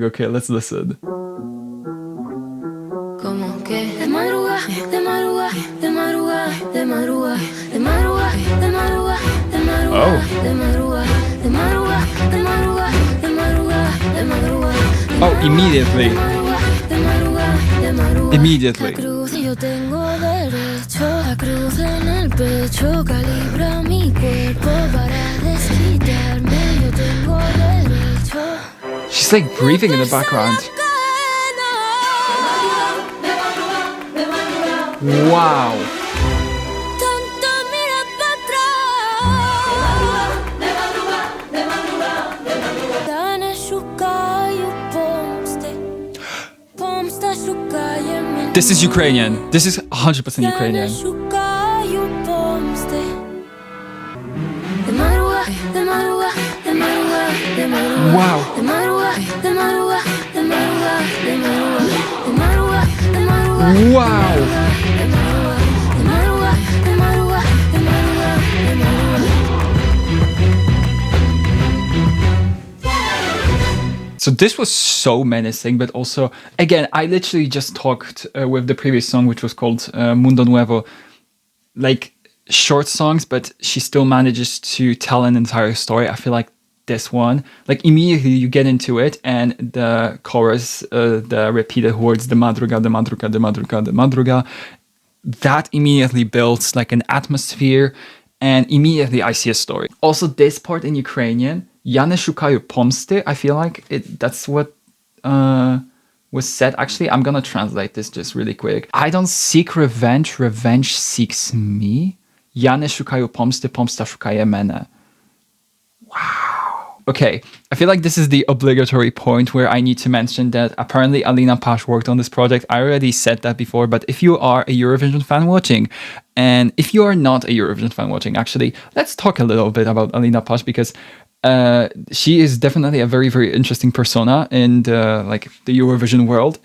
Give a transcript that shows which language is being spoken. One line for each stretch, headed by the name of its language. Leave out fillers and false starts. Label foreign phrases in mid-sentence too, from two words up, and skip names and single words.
English: Okay, let's listen. Oh, immediately.
Spanish: cruz en el pecho calibra mi cuerpo para desquitarme. Yo tengo derecho.
English: She's like breathing in the background. Wow.
Spanish: Tanto mira para atrás.
Ukrainian: Dane шукаю помсти. Помста шукає мене.
English: This is Ukrainian. This is 100% Ukrainian.
Ukrainian: Шукаю помсти.
Spanish: De madrugada, de madrugada, de madrugada, de madrugada.
English: Wow.
Spanish: De madrugada, de madrugada, de madrugada, de madrugada. De madrugada, de madrugada.
English: Wow. So this was so menacing, but also, again, I literally just talked with the previous song, which was called Mundo Nuevo, like short songs, but she still manages to tell an entire story. I feel like this one, like immediately you get into it and the chorus, the repeated words,
Spanish: de madruga, de madruga, de madruga, de madruga,
English: that immediately builds like an atmosphere and immediately I see a story. Also this part in Ukrainian,
Ukrainian: Я не шукаю помсти,
English: I feel like that's what was said. Actually, I'm gonna translate this just really quick. I don't seek revenge, revenge seeks me.
Ukrainian: Я не шукаю помсти, помста шукає мене.
English: Wow. Okay, I feel like this is the obligatory point where I need to mention that apparently Alina Pash worked on this project. I already said that before, but if you are a Eurovision fan watching, and if you are not a Eurovision fan watching, actually, let's talk a little bit about Alina Pash because she is definitely a very, very interesting persona in the Eurovision world.